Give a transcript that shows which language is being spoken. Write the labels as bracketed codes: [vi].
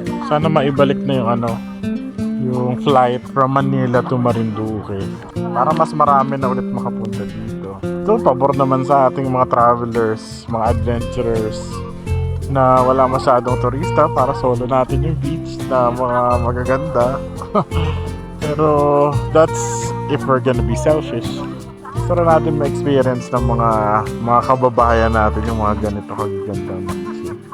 [tl] Sana maibalik na yung flight from Manila to Marinduque para mas marami na ulit makapunta dito. So, pabor naman sa ating mga travelers, mga adventurers na wala masyadong turista para solo natin yung beach na mga magaganda. Pero [en] that's if we're gonna be selfish. [tl] Para natin ma-experience ng mga kababayan natin yung mga ganito kagagandang beach.